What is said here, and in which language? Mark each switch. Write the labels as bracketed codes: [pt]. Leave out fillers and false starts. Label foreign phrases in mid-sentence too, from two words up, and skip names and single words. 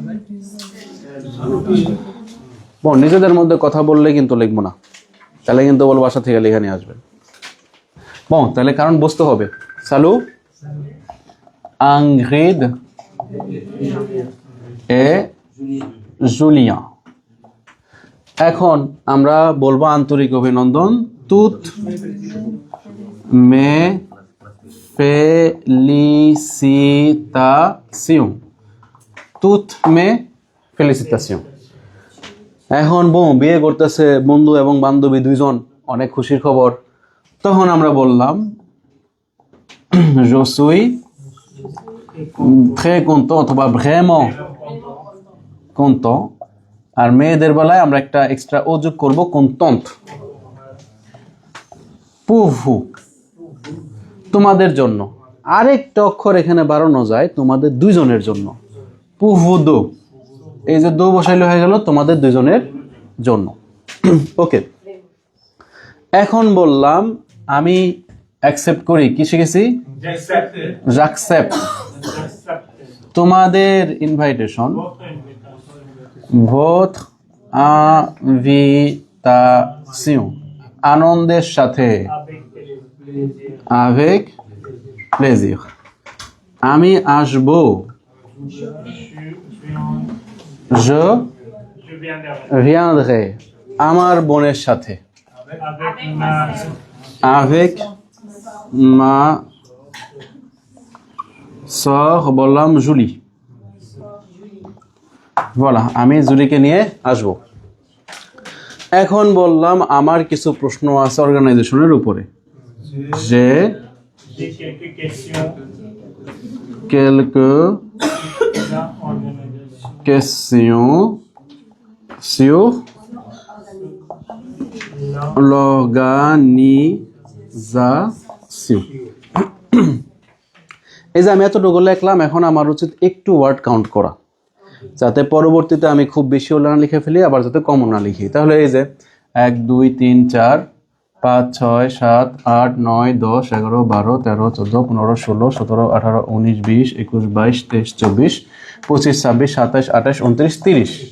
[bn] নিজেদের মধ্যে কথা বললে কিন্তু লিখবো না তাহলে কিন্তু বল বাসা থেকে লেখা নিয়ে আসবেন তাহলে কারণ বুঝতে হবে সালু Ingrid et Julien এখন আমরা বলবো আন্তরিক অভিনন্দন [fr] toutes mes félicitations toutes mes félicitations [bn] এখন বিয়ে করতেছে বন্ধু এবং বান্ধবী দুইজন অনেক খুশির খবর তখন আমরা বললাম [fr] je suis très content [bn] অথবা [fr] vraiment content [bn] আর মেয়েদের বেলায় আমরা একটা এক্সট্রা ও যোগ করব contente [fr] pour vous [bn] তোমাদের জন্য আরেকটা অক্ষর এখানে বাড়ানো যায় তোমাদের দুইজনের জন্য [fr] pour vous deux [bn] এই যে দো বসাইলে হয়ে গেল তোমাদের দুইজনের জন্য ওকে এখন বললাম আমি অ্যাকসেপ্ট করি কি শিখেছি j'accepte তোমাদের ইনভাইটেশন [fr] votre invitation [bn] আনন্দের সাথে [fr] avec plaisir [bn] আমি আসবো [fr] je viendrai [bn] আমার বোনের সাথে [fr] avec ma [bn] sœur বললাম জুলি voilà আমি জুলিকে নিয়ে আসবো এখন বললাম আমার কিছু প্রশ্ন আছে অর্গানাইজেশনের উপরে যে [fr] quelques questions sur l'organisation [bn] এই যে আমি এতটুকু লিখলাম এখন আমার উচিত একটু [en] word count [bn] করা যাতে পরবর্তীতে আমি খুব বেশিও না লিখে ফেলি, আবার যাতে কমও না লিখি। তাহলে এই যে 1 2 3 4 5 6 7 8 9 10 11 12 13 14 15 16 17 18 19 20 21 22 23 24 25 26 27 28 29 30।